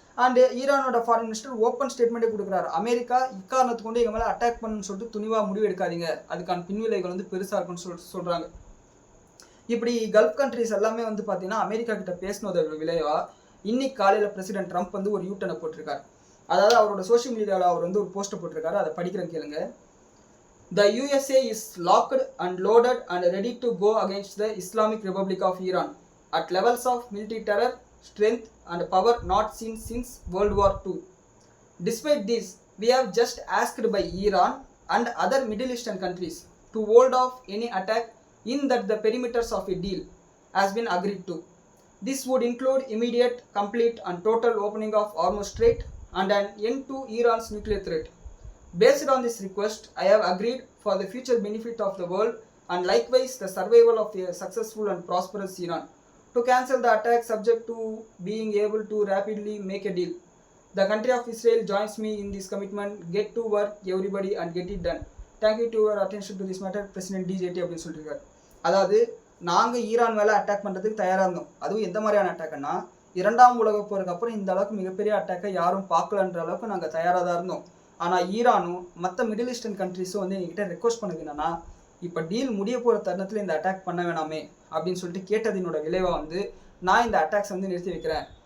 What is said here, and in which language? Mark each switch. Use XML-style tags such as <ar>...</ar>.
<ta>And ஈரானோட foreign minister open ஸ்டேட்மெண்ட்டே கொடுக்குறாரு. America இக்காரணத்துக்கு கொண்டு எங்கள் மேலே அட்டாக் பண்ணணும்னு சொல்லிட்டு துணிவாக முடிவு எடுக்காதீங்க, அதுக்கான பின்விளைவுகள் வந்து பெருசாக இருக்குன்னு சொல்லிட்டு சொல்கிறாங்க. இப்படி கல்ஃப் கண்ட்ரிஸ் எல்லாமே வந்து பார்த்தீங்கன்னா அமெரிக்கா கிட்ட பேசினதோட விளைவா இன்னைக்கு காலையில் பிரசிடென்ட் ட்ரம்ப் வந்து ஒரு யூட்டனை போட்டிருக்காரு. அதாவது அவரோட சோஷியல் மீடியாவில் அவர் வந்து ஒரு போஸ்ட்டை போட்டிருக்காரு. அதை படிக்கிறேன் கேளுங்க.</ta> <en>The USA is locked and loaded and ready to go against the Islamic Republic of Iran at levels of military terror, strength and power not seen since World War II. Despite this, we have just asked by Iran and other Middle Eastern countries to hold off any attack in that the perimeters of a deal has been agreed to. This would include immediate, complete and total opening of Hormuz Strait and an end to Iran's nuclear threat. Based on this request, I have agreed for the future benefit of the world and likewise the survival of a successful and prosperous Iran to cancel the attack subject to being able to rapidly make a deal. The country of Israel joins me in this commitment. Get to work everybody and get it done. Thank you to your attention to this matter, President DJT</en> <ta>அப்படின்னு சொல்லியிருக்காரு. அதாவது நாங்கள் Iran மேலே attack பண்ணுறதுக்கு தயாராக இருந்தோம். அதுவும் எந்த மாதிரியான அட்டாக்னா, 2ஆம் உலகப் போருக்கு அப்புறம் இந்த அளவுக்கு மிகப்பெரிய அட்டாக்கை யாரும் பார்க்கலன்ற அளவுக்கு நாங்கள் தயாராக தான் இருந்தோம். ஆனால் ஈரானும் மற்ற மிடில் ஈஸ்டர்ன் கண்ட்ரிஸும் வந்து எங்ககிட்ட ரெக்வஸ்ட் பண்ணது என்னன்னா, இப்போ டீல் முடிய போகிற தருணத்தில் இந்த அட்டாக் பண்ண வேணாமே அப்படின்னு சொல்லிட்டு கேட்டதினோட விளைவாக வந்து நான் இந்த அட்டாக்ஸ் வந்து நிறுத்தி வைக்கிறேன்.</ta>